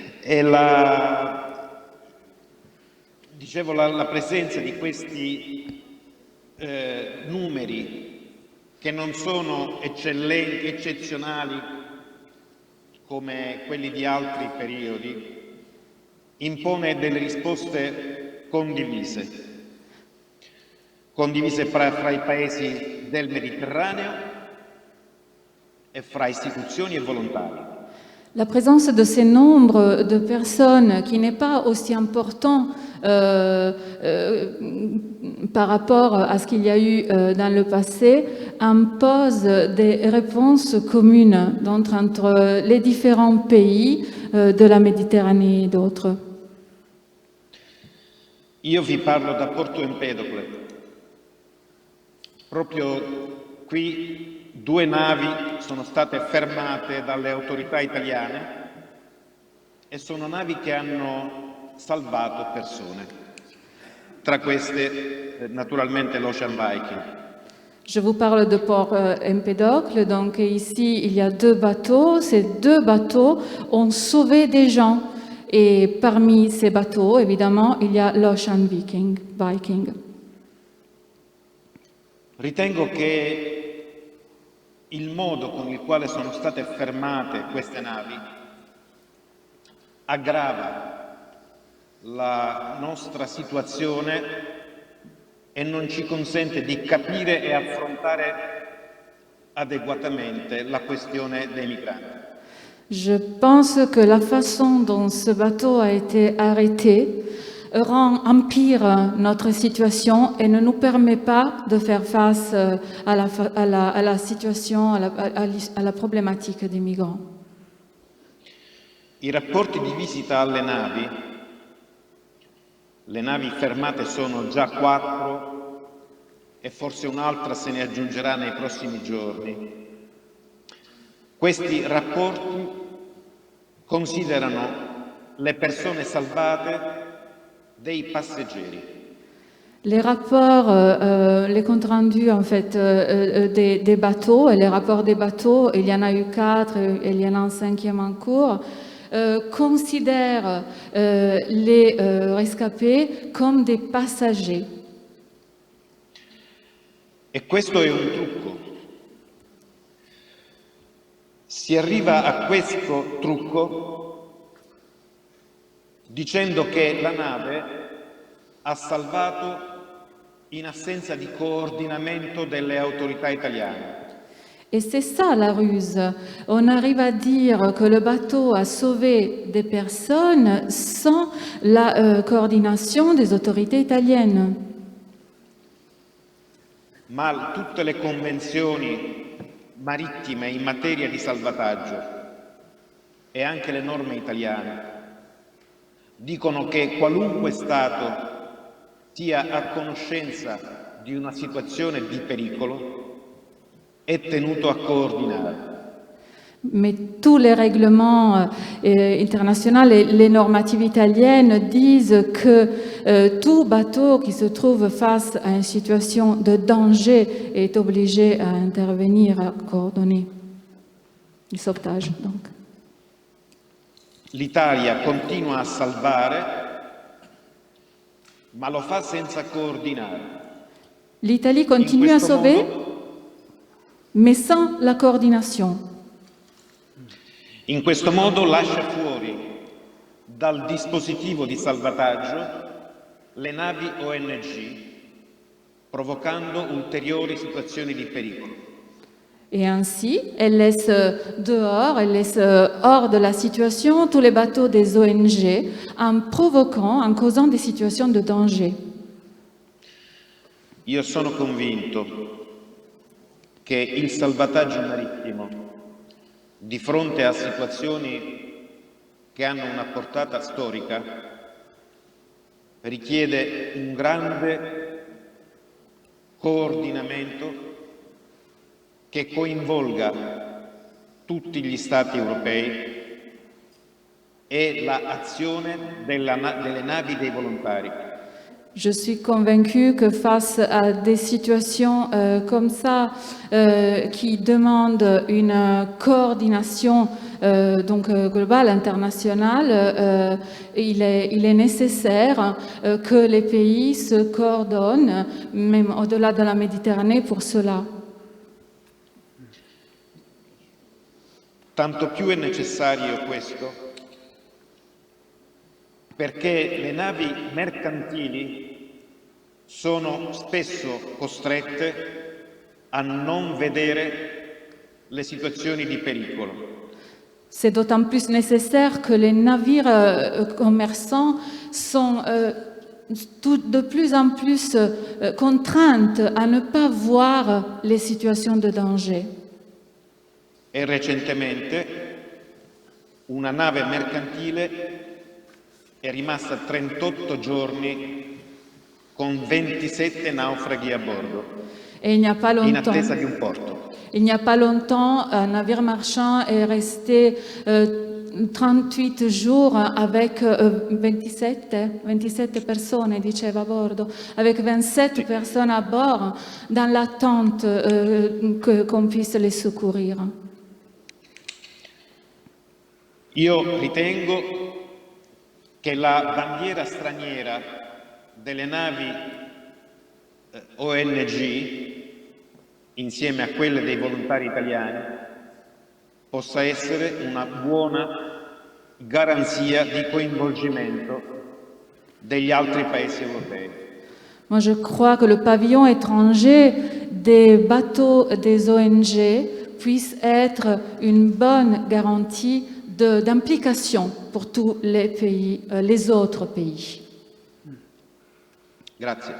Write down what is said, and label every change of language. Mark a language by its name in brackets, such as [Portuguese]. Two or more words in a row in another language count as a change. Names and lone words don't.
[Italian] Dicevo, la presenza di questi numeri che non sono eccellenti, eccezionali come quelli di altri periodi, impone delle risposte condivise fra i paesi del Mediterraneo et fra istituzioni e volontari. [French] La présence de ces nombres de personnes qui n'est pas aussi important par rapport à ce qu'il y a eu dans le passé impose des réponses communes entre les différents pays de la Méditerranée et d'autres. [Italian] Io vi parlo da Porto Empedocle. Proprio qui 2 navi sono state fermate dalle autorità italiane e sono navi che hanno salvato persone. Tra queste, naturalmente, l'Ocean Viking. [French] Je vous parle de Port Empédocle, donc ici il y a 2 bateaux. Ces 2 bateaux ont sauvé des gens et parmi ces bateaux, évidemment, il y a l'Ocean Viking. [Italian] Ritengo che il modo con il quale sono state fermate queste navi aggrava la nostra situazione e non ci consente di capire e affrontare adeguatamente la questione dei migranti. [French] Je pense que la façon dont ce bateau a été arrêté empire notre situation et ne nous permet pas de faire face à la situation, à la problématique des migrants. [Italian] I rapporti di visita alle navi, le navi fermate sono già 4 e forse un'altra se ne aggiungerà nei prossimi giorni. Questi rapporti considerano le persone salvate dei passeggeri. [French] Les rapports, les comptes rendus en fait des bateaux, et les rapports des bateaux, il y en a eu 4 et il y en a un 5e en cours, considèrent les rescapés comme des passagers. [Italian] E questo è un trucco. Si arriva a questo trucco dicendo che la nave ha salvato in assenza di coordinamento delle autorità italiane. [French] Et c'est ça la ruse. On arrive à dire que le bateau a sauvé des personnes sans la coordination des autorités italiennes. [Italian] Ma tutte le convenzioni marittime in materia di salvataggio e anche le norme italiane dicono che qualunque Stato sia a conoscenza di una situazione di pericolo è tenuto a coordinare. [French] Mais tous les règlements internationaux et les normatives italiennes disent que tout bateau qui se trouve face à une situation de danger est obligé à intervenir, à coordonner il sauvetage. Donc. [Italian] L'Italia continua a salvare, ma lo fa senza coordinare. [French] L'Italie continue à sauver, mais sans la coordination. [Italian] In questo modo lascia fuori dal dispositivo di salvataggio le navi ONG, provocando ulteriori situazioni di pericolo. [French] Et ainsi, elle laisse dehors, elle laisse hors de la situation tous les bateaux des ONG en provoquant, en causant des situations de danger. [Italian] Io sono convinto che il salvataggio marittimo, di fronte a situazioni che hanno una portata storica, richiede un grande coordinamento che coinvolga tutti gli Stati europei e l'azione delle navi dei volontari. [French] Je suis convaincue que face à des situations comme ça, qui demandent une coordination globale, internationale, il est nécessaire que les pays se coordonnent, même au-delà de la Méditerranée, pour cela. [Italian] Tanto più è necessario questo perché le navi mercantili sono spesso costrette a non vedere le situazioni di pericolo. [French] C'est d'autant plus nécessaire que les navires commerçants sont de plus en plus contraintes à ne pas voir les situations de danger. [Italian] E recentemente una nave mercantile è rimasta 38 giorni con 27 naufraghi a bordo, [French] Et il n'y a pas [Italian] in [French] longtemps, [Italian] attesa di un porto. [French] il n'y a pas longtemps, un navire marchand est resté 38 jours avec 27 [Italian] persone, diceva a bordo, [French] avec 27 personnes à bord, dans l'attente qu'on puisse les secourir. [Italian] Io ritengo che la bandiera straniera delle navi ONG, insieme a quelle dei volontari italiani, possa essere una buona garanzia di coinvolgimento degli altri paesi europei. [French] Moi, je crois que le pavillon étranger des bateaux des ONG puisse être une bonne garantie d'implication pour tous les pays, les autres pays. [Italian] Grazie.